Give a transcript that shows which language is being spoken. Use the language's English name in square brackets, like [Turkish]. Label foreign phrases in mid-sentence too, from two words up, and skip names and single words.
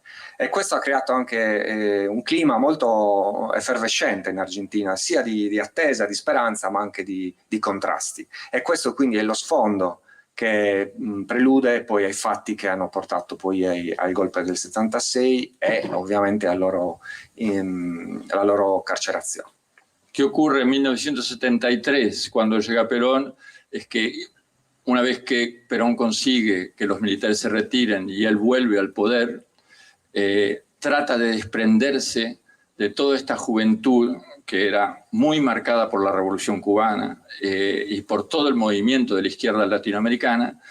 [Italian] E questo ha creato anche un clima molto effervescente in Argentina, sia di attesa, di speranza, ma anche di contrasti. E questo quindi è lo sfondo che prelude poi ai fatti che hanno portato poi al golpe del 76 e ovviamente alla loro carcerazione. [Spanish] ¿Qué ocurre en 1973 cuando llega Perón? Es que una vez que Perón consigue que los militares se retiren y él vuelve al poder, trata de desprenderse de toda esta juventud que era muy marcada por la Revolución Cubana y por todo el movimiento de la izquierda latinoamericana,